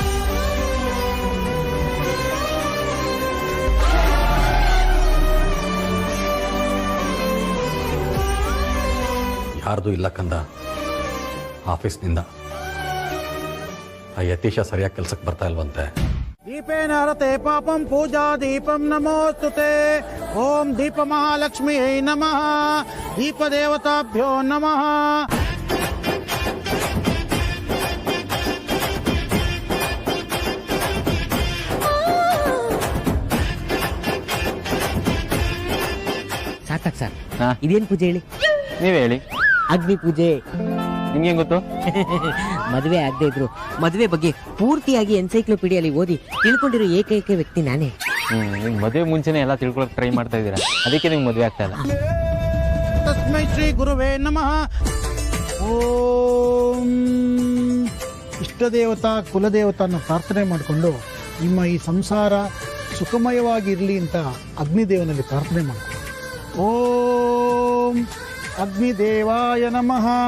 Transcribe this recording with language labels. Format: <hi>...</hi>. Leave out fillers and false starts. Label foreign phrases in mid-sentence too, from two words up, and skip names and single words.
<kn>ಯಾರ್ದು ಇಲ್ಲ ಕಂದ, ಆಫೀಸ್ನಿಂದ. ಆ ಯತೀಶ ಸರಿಯಾಗಿ ಕೆಲ್ಸಕ್ಕೆ ಬರ್ತಾ ಇಲ್ವಂತೆ.</kn> <sa>दीपेन हरते पापं पूजा दीपं नमोस्तुते. ओम दीप महालक्ष्म्यै नमः. दीप देवताभ्यो नमः.</sa> <kn>ಸಾಕಾಗ್ ಸರ್, ಇದೇನ್ ಪೂಜೆ ಹೇಳಿ? ನೀವೇ ಹೇಳಿ. ಅಗ್ನಿ ಪೂಜೆ. ನಿಮ್ಗೆ ಗೊತ್ತು? ಮದುವೆ ಆಗದೆ ಇದ್ರು ಮದುವೆ ಬಗ್ಗೆ ಪೂರ್ತಿಯಾಗಿ ಎನ್ಸೈಕ್ಲೋಪೀಡಿಯಲ್ಲಿ ಓದಿ ತಿಳ್ಕೊಂಡಿರೋ ಏಕೈಕ ವ್ಯಕ್ತಿ ನಾನೇ. ನಿಮ್ ಮದುವೆ ಮುಂಚೆನೆ ಎಲ್ಲ ತಿಳ್ಕೊಳಕ್ ಟ್ರೈ ಮಾಡ್ತಾ ಇದ್ದೀರಾ, ಅದಕ್ಕೆ ನಿಮ್ಗೆ ಮದುವೆ ಆಗ್ತಾ ಇಲ್ಲ.</kn> <sa>तस्मै श्री गुरुवे नमः.</sa> <kn>ಓಂ ಇಷ್ಟದೇವತಾ ಕುಲದೇವತಾನ ಪ್ರಾರ್ಥನೆ ಮಾಡಿಕೊಂಡು ನಿಮ್ಮ ಈ ಸಂಸಾರ ಸುಖಮಯವಾಗಿರಲಿ ಅಂತ ಅಗ್ನಿದೇವನಲ್ಲಿ ಪ್ರಾರ್ಥನೆ ಮಾಡಿಕೊಂಡು</kn> <sa>ಓಂ ಅಗ್ನಿದೇವಾಯ ನಮಃ.</sa>